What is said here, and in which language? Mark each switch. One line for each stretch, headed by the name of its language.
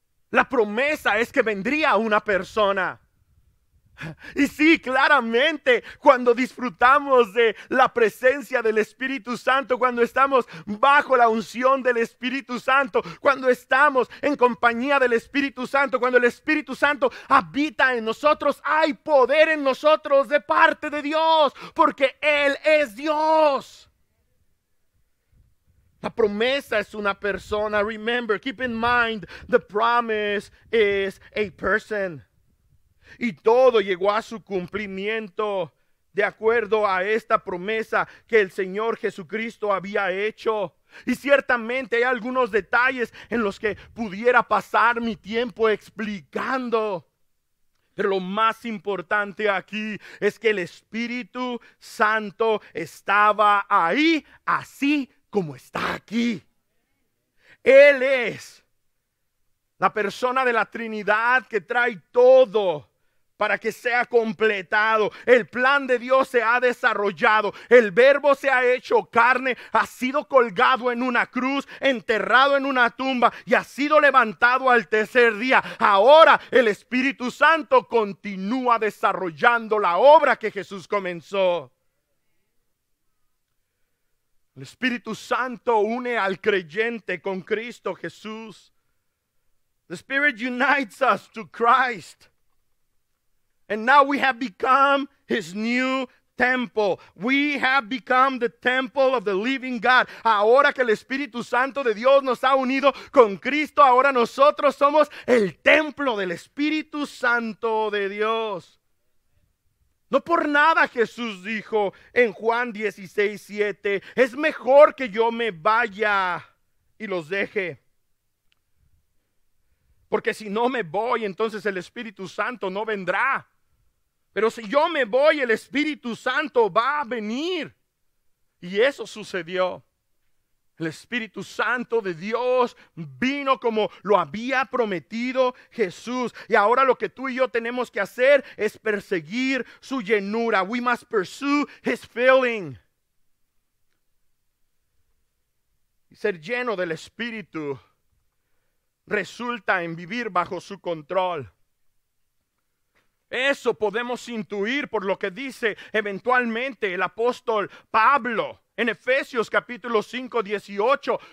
Spanish: La promesa es que vendría una persona. Y sí, claramente, cuando disfrutamos de la presencia del Espíritu Santo, cuando estamos bajo la unción del Espíritu Santo, cuando estamos en compañía del Espíritu Santo, cuando el Espíritu Santo habita en nosotros, hay poder en nosotros de parte de Dios, porque Él es Dios. La promesa es una persona.
English: Remember, keep in mind, the promise is a person.
Spanish: Y todo llegó a su cumplimiento de acuerdo a esta promesa que el Señor Jesucristo había hecho. Y ciertamente hay algunos detalles en los que pudiera pasar mi tiempo explicando. Pero lo más importante aquí es que el Espíritu Santo estaba ahí, así como está aquí. Él es la persona de la Trinidad que trae todo para que sea completado. El plan de Dios se ha desarrollado. El Verbo se ha hecho carne, ha sido colgado en una cruz, enterrado en una tumba y ha sido levantado al tercer día. Ahora el Espíritu Santo continúa desarrollando la obra que Jesús comenzó. El Espíritu Santo une al creyente con Cristo Jesús.
English: The Spirit unites us to Christ. And now we have become His new temple. We have become the temple of the living God.
Spanish: Ahora que el Espíritu Santo de Dios nos ha unido con Cristo, ahora nosotros somos el templo del Espíritu Santo de Dios. No por nada Jesús dijo en Juan 16:7, es mejor que yo me vaya y los deje. Porque si no me voy, entonces el Espíritu Santo no vendrá. Pero si yo me voy, el Espíritu Santo va a venir. Y eso sucedió. El Espíritu Santo de Dios vino como lo había prometido Jesús. Y ahora lo que tú y yo tenemos que hacer es perseguir su llenura.
English: We must pursue His filling.
Spanish: Y ser lleno del Espíritu resulta en vivir bajo su control. Eso podemos intuir por lo que dice eventualmente el apóstol Pablo en Efesios capítulo 5:18.